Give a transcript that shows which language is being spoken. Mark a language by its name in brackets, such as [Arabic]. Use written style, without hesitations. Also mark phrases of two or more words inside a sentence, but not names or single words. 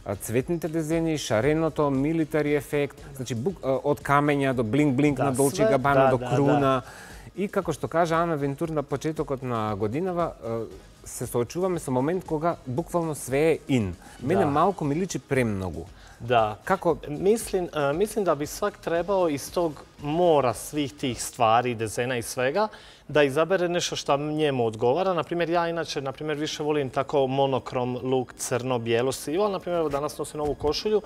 [Macedonian] цветните дизајни, шареното, милитари ефект, значи од камења до блинк-блинк на Долче Габана до круна. И како што кажа Ана Вентур на почетокот на годинава, се соочуваме со момент кога буквално све е ин. Мене малку ми личи премногу. [Croatian] Da. Kako? Mislim da bi svak trebao iz tog mora svih tih stvari, dizajna i svega, da izabere nešto što njemu odgovara. Naprimjer, ja inače više volim tako monokrom look, crno, bijelo, sivo, ali naprimjer, danas nosim ovu košulju.